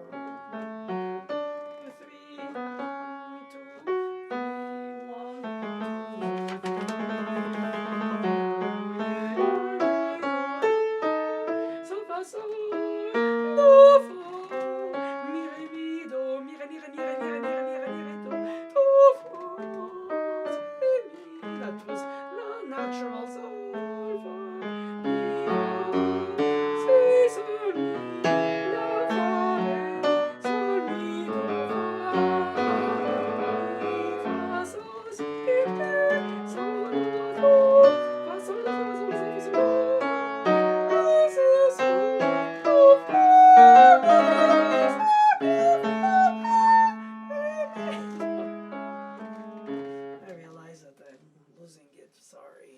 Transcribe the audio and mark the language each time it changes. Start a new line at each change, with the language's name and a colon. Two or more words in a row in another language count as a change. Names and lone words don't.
English: 1, 2, 3. 1, 2, 3. 1, 2, 3. Sol, fa, sol, do, fa, mi, re, mi, do, mi, re, mi, re, mi, re, mi, re, mi, re, mi, re, mi, re, do, do, fa. That was natural sol, fa, mi, fa, si, sol, mi, la, fa, re, sol, mi, do, fa, mi, fa, sol, si, re, sol, do, fa, sol, la, fa, sol, si, fa, sol, si, sol, do, fa, I realize that I'm losing it. Sorry.